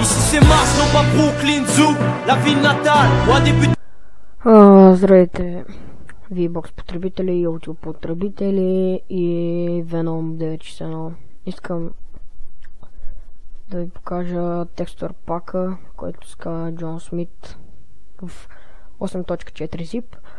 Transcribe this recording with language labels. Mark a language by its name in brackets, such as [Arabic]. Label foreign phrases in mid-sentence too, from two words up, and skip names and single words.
[French] c'est Mars, non pas Brooklyn Zoo, la ville natale, ou a débuté. [Bulgarian] Здравейте, VBOX потребители, YouTube потребители и Venom 961. Искам да ви покажа текстур пака, който се казва Джон Смит в 8.4 zip.